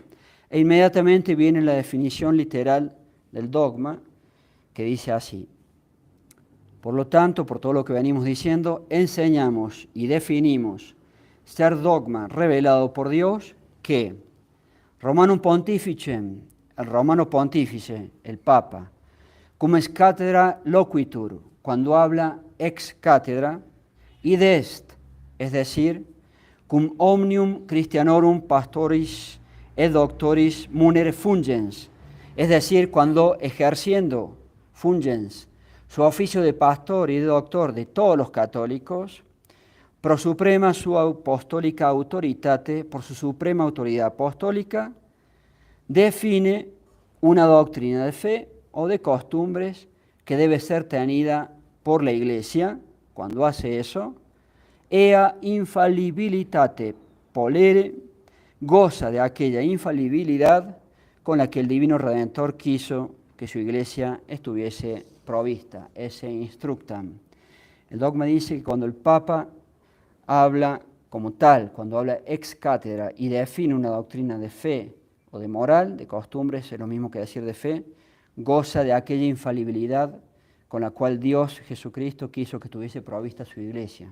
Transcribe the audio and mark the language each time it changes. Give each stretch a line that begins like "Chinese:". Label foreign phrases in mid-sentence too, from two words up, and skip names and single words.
Spanish: E inmediatamente viene la definición literal del dogma, que dice así: por lo tanto, por todo lo que venimos diciendo, enseñamos y definimos ser dogma revelado por Dios que
Latin: Romanum Pontificem,
Spanish: el romano pontífice, el Papa,
Latin: cum ex cátedra loquitur,
Spanish: cuando habla
Latin: ex cátedra, id est,
Spanish: es decir,
Latin: cum omnium Christianorum pastoris et doctoris munere fungens,
Spanish: es decir, cuando ejerciendo fungens su oficio de pastor y de doctor de todos los católicos,
Latin: pro suprema su apostólica autoritate,
Spanish: por su suprema autoridad apostólica, define una doctrina de fe o de costumbres que debe ser tenida por la Iglesia. Cuando hace eso,
Latin: ea infalibilitate polere,
Spanish: goza de aquella infalibilidad con la que el Divino Redentor quiso que su Iglesia estuviese provista,
Latin: ese instructam.
Spanish: El dogma dice que cuando el Papa habla como tal, cuando habla
Latin: ex cátedra
Spanish: y define una doctrina de fe o de moral, de costumbres, es lo mismo que decir de fe, goza de aquella infalibilidad con la cual Dios Jesucristo quiso que tuviese provista su iglesia.